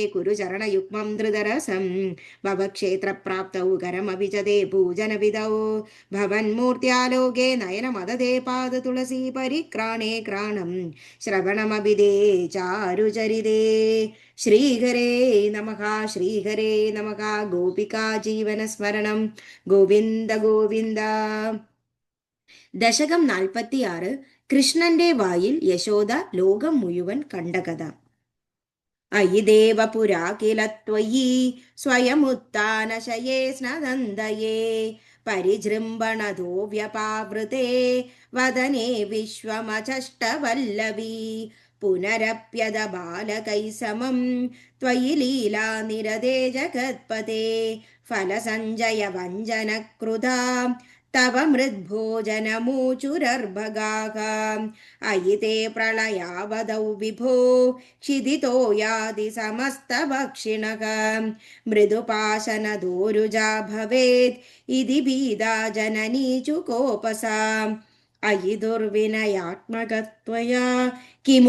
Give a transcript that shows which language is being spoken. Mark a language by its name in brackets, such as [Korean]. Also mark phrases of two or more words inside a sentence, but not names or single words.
[Sanskrit] कुरु चरणयुग्मं धृतरसं भवक्षेत्रप्राप्तौ करमपि च ते पूजनविधौ भवन्मूर्त्यालोके नयनमददे पादतुलसी परिक्राणे क्राणं श्रवणमभिदे चारुचरिते श्रीहरे नमः श्रीहरे नमः गोपिका जीवनस्मरणं गोविन्द गोविन्द [Malayalam] ദശകം 46 കൃഷ്ണന്റെ വായിൽ യശോദ ലോകം മുഴുവൻ കണ്ട കഥ. [Sanskrit] അയി ദേവപുരാ കില ത്വയി സ്വയമുത്ഥാനശയേ സ്നദന്തയേ പരിജൃംഭണതോ വ്യപാവൃതേ വദനേ വിശ്വമചഷ്ടവല്ലവീ പുനരപ്യത ബാലകൈ സമം ത്വയി ലീലാ നിരതേ ജഗത്പതേ ഫലസഞ്ജയ വഞ്ചനകൃതാ तव मृद्भोजनमूचुरर्भगाः अयि ते प्रलयावधौ विभो क्षिदितो याति समस्तभक्षिणः मृदुपाशनदोरुजा भवेत् इति भीदा जननी चुकोपसा अयि दुर्विनयात्मकत्वया किमु